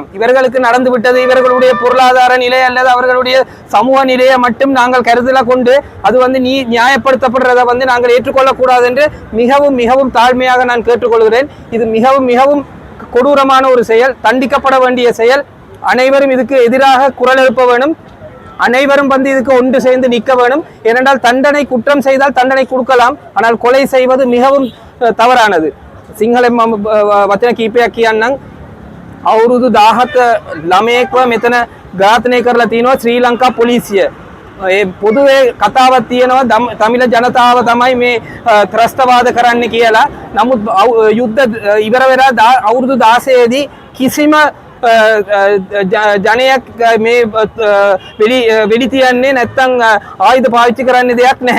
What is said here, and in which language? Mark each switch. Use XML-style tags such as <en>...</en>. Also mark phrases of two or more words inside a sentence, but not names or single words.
<ta>இவர்களுக்கு நடந்து விட்டது இவர்களுடைய பொருளாதார நிலை அல்லது அவர்களுடைய சமூக நிலையை மட்டும் நாங்கள் கருதல கொண்டு அது நியாயப்படுத்தப்படுறதை நாங்கள் ஏற்றுக்கொள்ளக்கூடாது என்று மிகவும் மிகவும் தாழ்மையாக நான் கேட்டுக்கொள்கிறேன். இது மிகவும் மிகவும் கொடூரமான ஒரு செயல், தண்டிக்கப்பட வேண்டிய செயல். அனைவரும் இதுக்கு எதிராக குரல் எழுப்ப வேணும். அனைவரும் இதுக்கு ஒன்று சேர்ந்து நிற்க வேணும். ஏனென்றால் தண்டனை, குற்றம் செய்தால் தண்டனை கொடுக்கலாம், ஆனால் கொலை செய்வது மிகவும் தவறானது.</ta> <si>සිංහල වචන කීපයක් කියන්නම්. අවුරුදු 17 ළමයෙක්ව මෙතන ඝාතනය කරලා තිනවා ශ්‍රී ලංකා පොලිසිය. ඒ පොදුවේ කතාවක් තියෙනවා තමිල ජනතාව තමයි මේ ත්‍රස්තවාද කරන්න කියලා. නමුත් යුද්ධ ඉවර වෙලා අවුරුදු 16 දී කිසිම ජනයක් මේ වෙඩි තියන්නේ නැත්නම් ආයුධ පාවිච්චි කරන්න දෙයක් නැහැ.</si>